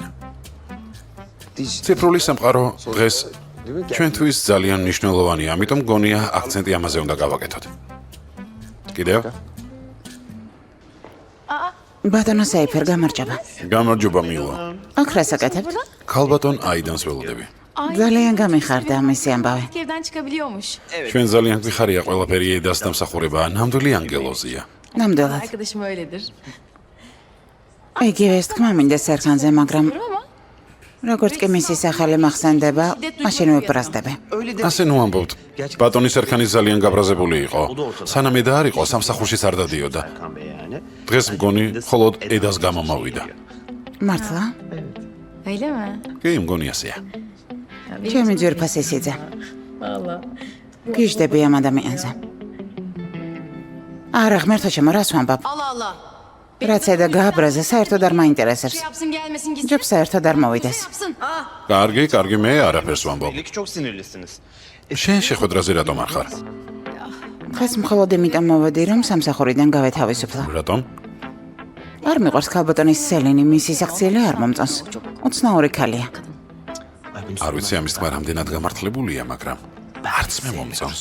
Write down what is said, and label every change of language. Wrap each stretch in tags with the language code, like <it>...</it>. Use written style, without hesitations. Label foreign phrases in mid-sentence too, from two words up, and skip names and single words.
<ka>ციფრული სამყარო დღეს ჩვენთვის ძალიან მნიშვნელოვანია, ამიტომ გონია აქცენტი ამაზე უნდა გავაკეთოთ. კიდევ? ბატონო საიფერ, გამარჯობა. გამარჯობა მილო. აქ რა საკეთებთ? ქალბატონ აიდანს ველოდები. ძალიან გამიხარდა მისი ამბავი.</ka> <tr>Evden çıkabiliyormuş.</tr> <ka>ჩვენ ძალიან გვიხარია ყველაფერი ედას დამსახურება, ნამდვილი ანგელოზია. ნამდვილად.</ka> <tr>Arkadaşım öyledir.</tr> <ka>იგივე ეს თქმა მინდა სერქანზე, მაგრამ როგორც კი მისი სახელი მახსენდება, მაშინ ვიბრაზდები. ასე ნუ ამბობთ. ბატონი სერქანი ძალიან გაბრაზებული იყო. სანამ ედა არ იყო, სამსახურშიც არ დადიოდა. დღეს მგონი მხოლოდ ედას გამო მოვიდა. მართლა?</ka> <tr>Öyle mi?</tr> <ka>კი, მგონი ასეა. ჩემი ძვირფასი სიძე.</ka> <tr>Valla.</tr> <ka>გიждები ამ ადამიანზე. არა, ღმერთო ჩემო, რას ვამბობ?</ka> <tr>Allah Allah.</tr> <ka>რაც ედა გააბრაზა, საერთოდ არ მაინტერესებს.</ka> <tr>Yapsın gelmesin gitsin.</tr> <ka>ჯობს საერთოდ არ მოვიდეს.</ka> <tr>Yapsın.</tr> <ka>კარგი, მე არაფერს ვამბობ.</ka> <tr>Çok sinirlisiniz.</tr> <ka>შენ შეხვედრაზე რატომ არ ხარ? დღეს მხოლოდ იმიტომ მოვედი, რომ სამსახურიდან გავეთავისუფლო. რატომ? არ მიყვარს ქალბატონის სელინი, მისი საქციელი არ მომწონს. უცნაური ქალია. არ ვიცი ამის თქმა რამდენად გამართლებულია, მაგრამ არც მე მომწონს.</ka>